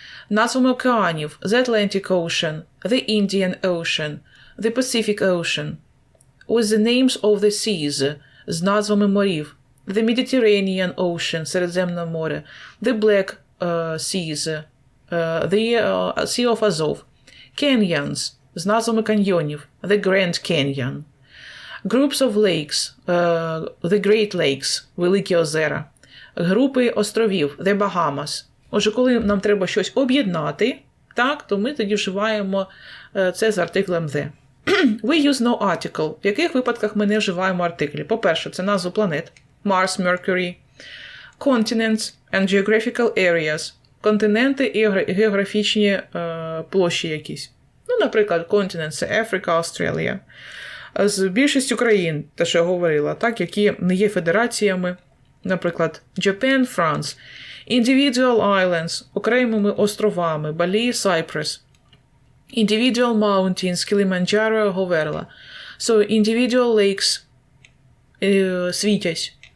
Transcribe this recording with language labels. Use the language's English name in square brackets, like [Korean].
[Ukrainian] Назвами океанів The Atlantic Ocean, The Indian Ocean, The Pacific Ocean. [English] With the names of the seas, [Ukrainian] з назвами морів. [English] The Mediterranean Ocean, Середземне море. The Black Seas, The Sea of Azov. Canyons, [Ukrainian] з назвами каньйонів. [English] The Grand Canyon. Groups of lakes, The Great Lakes, Великі озера. [Ukrainian] Групи островів, The Bahamas. Отже, коли нам треба щось об'єднати, так, то ми тоді вживаємо це з артиклем the. [English] We use no article. [Ukrainian] В яких випадках ми не вживаємо артиклі? По-перше, це назви планет. [English] Mars, Mercury. Continents and geographical areas. [Ukrainian] Континенти і географічні площі якісь. Ну, наприклад, континент – це Африка, Австралія. З більшістю країн, те, що я говорила, так, які не є федераціями. Наприклад, Japan, France. [English] Individual islands – [Ukrainian] окремими островами, [English] Балі, Cyprus. Individual mountains – Kilimanjaro, Говерла. So, individual lakes світять.